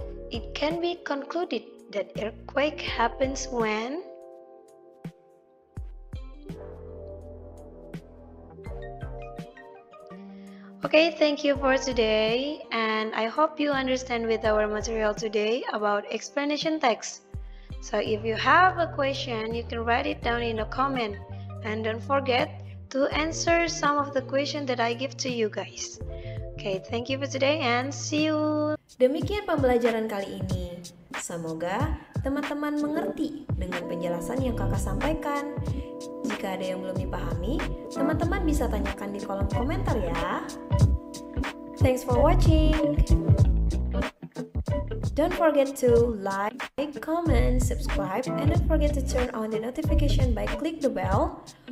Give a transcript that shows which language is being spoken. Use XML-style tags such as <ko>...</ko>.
<en>It can be concluded that earthquake happens when Okay, thank you for today, and I hope you understand with our material today about explanation text. So if you have a question, you can write it down in the comment, and don't forget to answer some of the questions that I give to you guys. Okay, thank you for today and see you.</en> <id>Demikian pembelajaran kali ini. Semoga teman-teman mengerti dengan penjelasan yang kakak sampaikan. Jika ada yang belum dipahami, teman-teman bisa tanyakan di kolom komentar ya.</id> <en>Thanks for watching. Don't forget to like, comment, subscribe, and don't forget to turn on the notification by click the bell.</en>